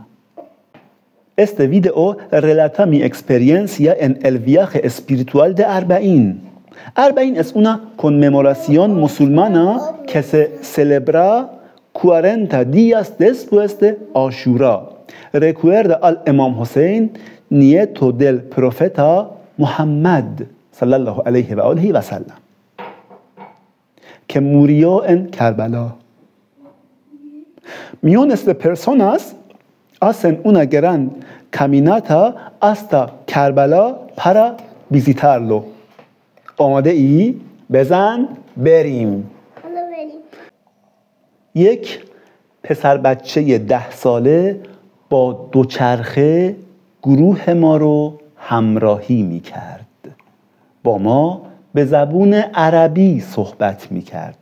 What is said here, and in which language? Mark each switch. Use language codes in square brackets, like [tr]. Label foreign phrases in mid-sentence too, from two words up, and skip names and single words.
[es] Este video relata mi experiencia en el viaje espiritual de Arba'in. Arba'in es una conmemoración musulmana que se celebra 40 días después de Ashura. Recuerda al Imam Hussein, nieto del profeta Muhammad [ar] صلى الله عليه وسلم, [es] que murió en Karbala. Millones de personas hacen una gran caminata hasta Karbala para visitarlo. [fa] آماده ای؟ بزن بریم. یک پسر بچه 10 ساله با دوچرخه گروه ما رو همراهی می کرد. با ما به زبون عربی صحبت می کرد.